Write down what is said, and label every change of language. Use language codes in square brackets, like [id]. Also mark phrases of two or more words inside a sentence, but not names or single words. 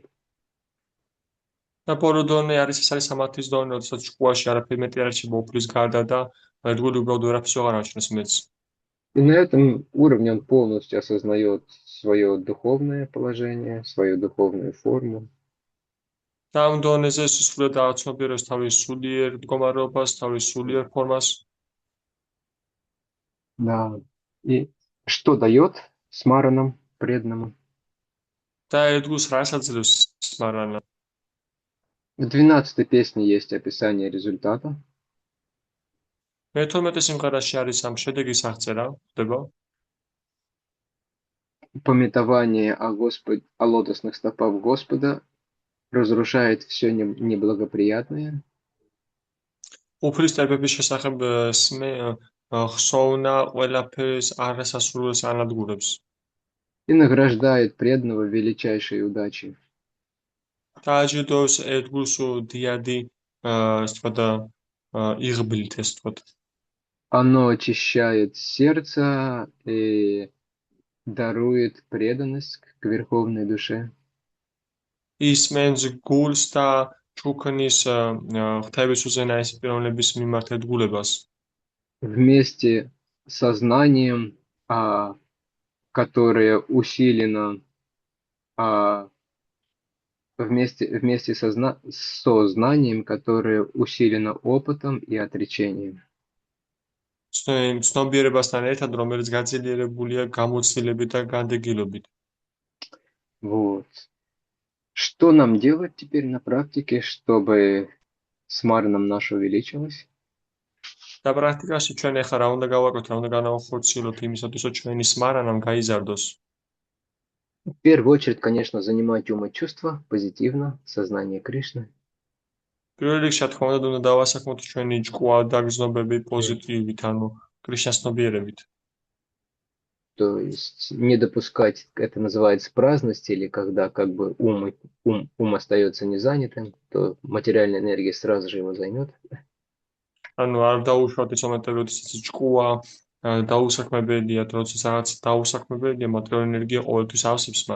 [ka] და ბოლო დონე არის ეს არის სამართლის დონე, როდესაც ჭკუაში არაფერი მეტი არ რჩება უფლის გარდა და ერთგული უბრალოდ ვერაფერს აღარ აჩვენს მეც. [ru] И на этом уровне он полностью осознает свое духовное положение, свою духовную форму. [ka] და ამ დონეზე სრულად ააცნობიერებს თავის სულიერ მდგომარეობას, თავის სულიერ ფორმას. [ru] Да. И что дает смаранам преданному? [ka] და ერთგულს რას აძლევს სმარანა? [ru] В 12-й песне есть описание результата. [ka] მე-12 სიმღერაში არის ამ შედეგის აღწერა, ხდება? [ru] Памятование о лотосных стопах Господа разрушает все неблагоприятное. [ka] უფლის წერბების შესახებ ხსოვნა ყველაფერს არასასურველს ანადგურებს. [ru] И награждает преданного величайшей удачей. [ka] და აჯილდოებს ერთგულს დიადი იღბლით, ეს ვთქვათ. [ru] Оно очищает сердце и дарует преданность к верховной душе. [ka] ისმენს გულს და ჩუქნის ღვთაების უზენაესი პიროვნების მიმართ ერთგულებას. [ru] Вместе со знанием, которое усилено, вместе со знанием, которое усилено опытом и отречением. [ka] ცნობიერებასთან ერთად, რომელიც გაძლიერებულია გამოცდილებით და განდეგილობით. [ru] Вот. Что нам делать теперь на практике, чтобы смараном наше увеличилось? [ka] და პრაქტიკაში ჩვენ ახლა რა უნდა გავაკეთოთ, რა უნდა განავახორციელოთ იმისათვის, რომ ჩვენი სმარანამ გაიზარდოს? [ru] В первую очередь, конечно, занимать ум и чувства позитивно, сознание Кришны. [ka] პირველ რიგში, რა თქმა უნდა დავასახმოთ ჩვენი ჭკუა და გზნობები პოზიტივით, ანუ კრიშნას ცნობიერებით. [ru] То есть не допускать, это называется праздность, или когда как бы ум остается незанятым, то материальная энергия сразу же его займет. [ka] ანუ არ დაუშვათ ის მომენტები, როდესაც ჭკუა დაუსაქმებელია, როდესაც რაღაც დაუსაქმებელია, მატერიალური ენერგია ყოველთვის ავსებს მას.